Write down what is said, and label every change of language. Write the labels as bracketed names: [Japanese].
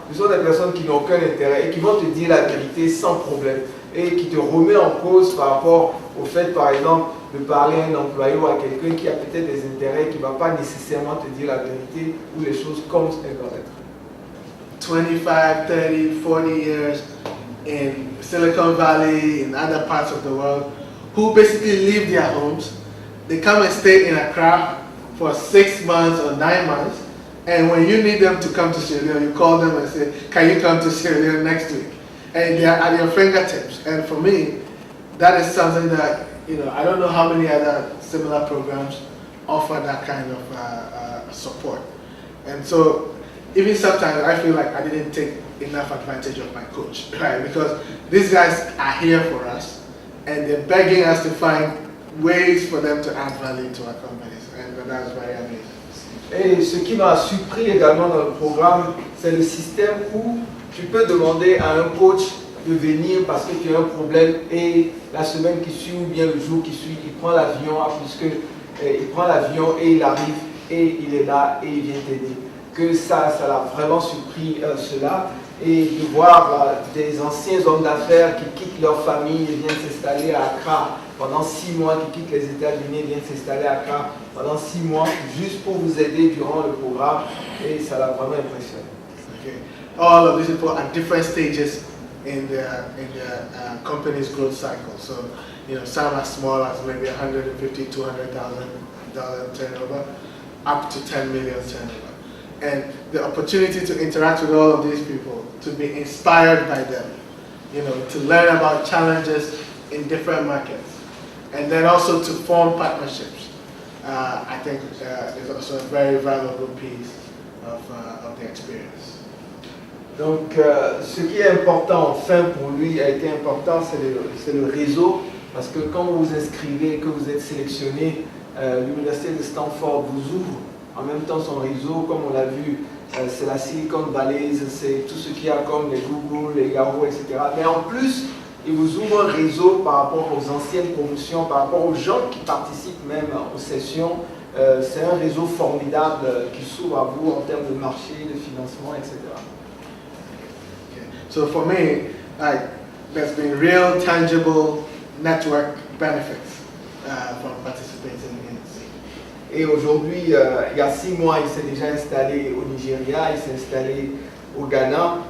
[French] Ce sont des personnes qui n'ont aucun intérêt et qui vont te dire la vérité sans problème et qui te remet en cause par rapport au fait, par exemple, de parler à un employé ou à quelqu'un qui a peut-être des intérêts, qui ne va pas nécessairement te dire la vérité ou les choses comme elles doivent être. [English] 25, 30, 40 years in Silicon Valley, in other parts of the world, who basically leave their homes. They come and stay in Accra for 6 months or 9 months, and when you need them to come to Sierra Leone, you call them and say, can you come to Sierra Leone next week? And they are at your fingertips. And for me, that is something that, I don't know how many other similar programs offer that kind of support. And so, even sometimes I feel like I didn't take enough advantage of my coach, right? Because these guys are here for us, and they're begging us to find ways for them to add value to our companies, and that's very amazing. [French] Et ce qui m'a surpris également dans le programme, c'est le système où tu peux demander à un coach de venir parce que tu as un problème et la semaine qui suit ou bien le jour qui suit, il prend l'avion il prend l'avion et il arrive et il est là et il vient t'aider. Que ça l'a vraiment surpris cela et de voir des anciens hommes d'affaires qui quittent leur famille et viennent s'installer à Accra pendant 6 mois, qui quittent les États-Unis et viennent s'installer à Accra pendant 6 mois juste pour vous aider durant le programme et ça l'a vraiment impressionné. [English] Okay. All of these people at different stages in the company's growth cycle. So, some are small as maybe $150,000, $200,000 turnover, up to $10 million turnover. And the opportunity to interact with all of these people, to be inspired by them, to learn about challenges in different markets, and then also to form partnerships, I think is also a very valuable piece of the experience. [French] Donc, ce qui est important, enfin pour lui, a été important, c'est le réseau, parce que quand vous vous inscrivez, que vous êtes sélectionné, l'université de Stanford vous ouvre en même temps son réseau, comme on l'a vu, c'est la Silicon Valley, c'est tout ce qu'il y a comme les Google, les Yahoo, etc. Mais en plus, il vous ouvre un réseau par rapport aux anciennes promotions, par rapport aux gens qui participent même aux sessions. C'est un réseau formidable qui s'ouvre à vous en termes de marché, de financement, etc. [English] Okay. So for me, there's been real, tangible network benefits from participating in it. [French] Et aujourd'hui, il y a 6 mois, il s'est déjà installé au Nigeria, il s'est installé au Ghana.